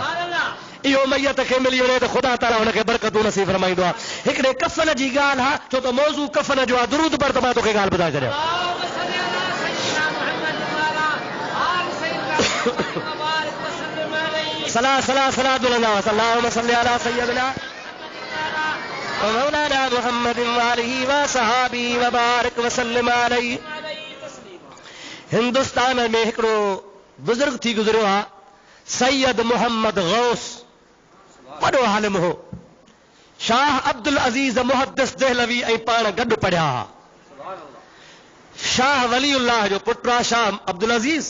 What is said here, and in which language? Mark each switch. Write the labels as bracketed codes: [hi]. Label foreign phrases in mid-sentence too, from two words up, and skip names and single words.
[sd] इहो मैयत खे मिली वञे त ख़ुदा ताला हुनखे बरकतूं नसीब फरमाईंदो आहे। हिकिड़े कफन जी ॻाल्हि आहे, छो त मौज़ू कफन जो आहे। दुरूद पर त मां तोखे ॻाल्हि ॿुधाए छॾियां। [ar] صلاة صلاة صلاة دلا صلى الله عليه سيدنا مولانا محمد وآله و صحبه و بارك وسلم عليه. [sd] हिंदुस्तान में हिकिड़ो बुजुर्ग थी गुज़रियो आहे, सैयद मोहम्मद गौस, वॾो आलिम हो। शाह अब्दुल अज़ीज़ मुहद्दिस देहलवी ऐं पाण गॾु पढ़िया हुआ। शाह वलीउल्लाह जो पुटु आहे शाह अब्दुल अज़ीज़।